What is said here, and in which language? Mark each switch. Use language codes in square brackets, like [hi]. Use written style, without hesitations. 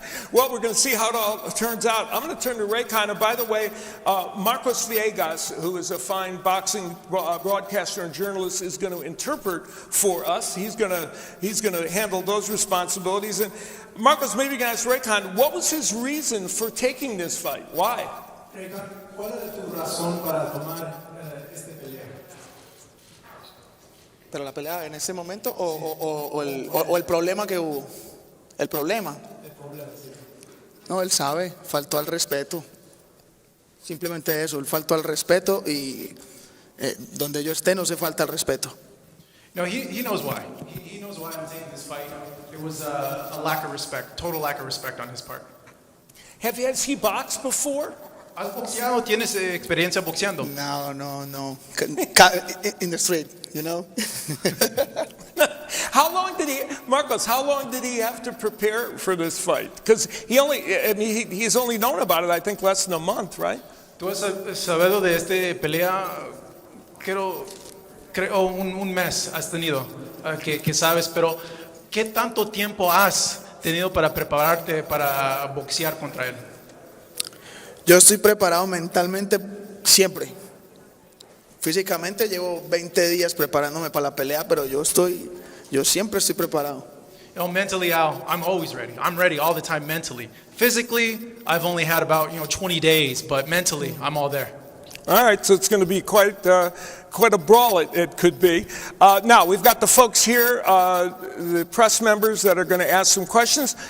[en] Well, we're going to see how it all turns out. I'm going to turn to Reykon. And by the way, Marcos Villegas, who is a fine boxing broadcaster and journalist, is going to interpret for us. He's going to handle those responsibilities. And Marcos, maybe you can ask Reykon, what was his reason for taking this fight? Why? [es] Reykon, ¿cuál es tu razón para tomar esta pelea? ¿Pero la pelea en ese momento o el problema que hubo? El problema. Sí. No, él sabe, faltó al respeto. Simplemente eso, él faltó al respeto y donde yo esté no se falta al respeto. [en] No, he knows why. He knows why I'm taking this fight. It was a lack of respect, total lack of respect on his part. Has he boxed before? [es] ¿Has boxeado? ¿Tienes experiencia boxeando? [en] No. In the street, you know? How long did he have to prepare for this fight? Because he's only known about it, I think, less than a month, right? [es] Tú has sabido de esta pelea, creo un mes has tenido, que sabes, pero ¿qué tanto tiempo has tenido para prepararte para boxear contra él? Yo estoy preparado mentalmente siempre. Físicamente llevo 20 días preparándome para la pelea, pero yo siempre estoy preparado. [en] You know, mentally, I'm always ready. I'm ready all the time mentally. Physically, I've only had about 20 days, but mentally, I'm all there. All right, so it's going to be quite a brawl it could be. Now, we've got the folks here, the press members that are going to ask some questions.